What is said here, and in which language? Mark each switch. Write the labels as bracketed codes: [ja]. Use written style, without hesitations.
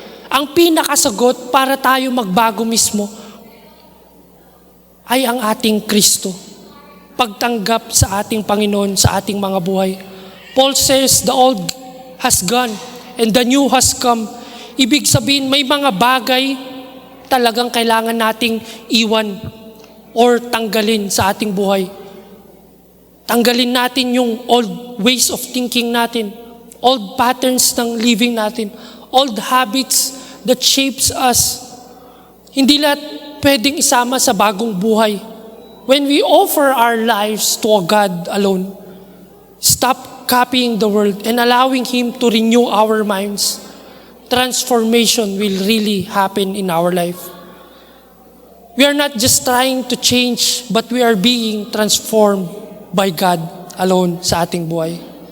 [tl] Ang pinakasagot para tayo magbago mismo ay ang ating Kristo. Pagtanggap sa ating Panginoon sa ating mga buhay. [en] Paul says, the old has gone and the new has come. [tl] Ibig sabihin, may mga bagay talagang kailangan nating iwan or tanggalin sa ating buhay. Tanggalin natin yung [en] old ways of thinking natin, old patterns ng living natin, old habits that shapes us. [tl] Hindi lahat pwedeng isama sa bagong buhay. [en] When we offer our lives to a God alone, stop copying the world and allowing Him to renew our minds, transformation will really happen in our life. We are not just trying to change, but we are being transformed by God alone [tl] sa ating buhay.